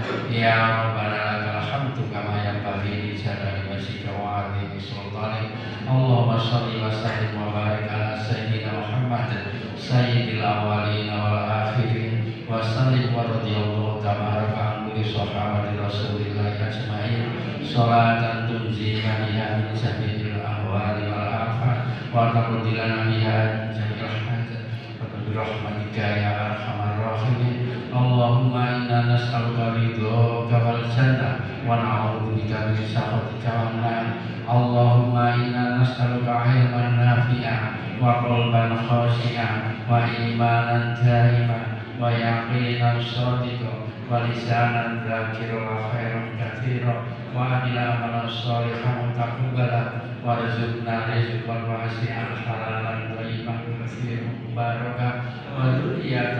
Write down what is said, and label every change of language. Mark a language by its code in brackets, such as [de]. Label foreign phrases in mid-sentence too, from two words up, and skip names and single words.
[ar] يا ربنا لك الحمد كما ينبغي لجلال وجهك وعظيم سلطانك. اللهم صل وسلم وبارك على سيدنا محمد سيد الأولين والآخرين وسلم ورضي الله تبارك عن كل صحابة رسول الله أجمعين. صلاة تنجينا بها من جميع الأحوال والآفات وتقضي لنا بها جميع الحاجات وبرحمتك يا أرحم الراحمين. اللهم إنا نسألك رضاك والجنة ونعوذ بك من سخطك والنار. اللهم إنا نسألك علما نافعا وقلبا خاشعا وإيمانا دائما ويقينا صادقا ولسانا ذاكرا خيرا كثيرا وعمل عملا صالحا متقبلا وارزقنا رزقا واسعا حلالا طيبا كثيرا مباركا وذرية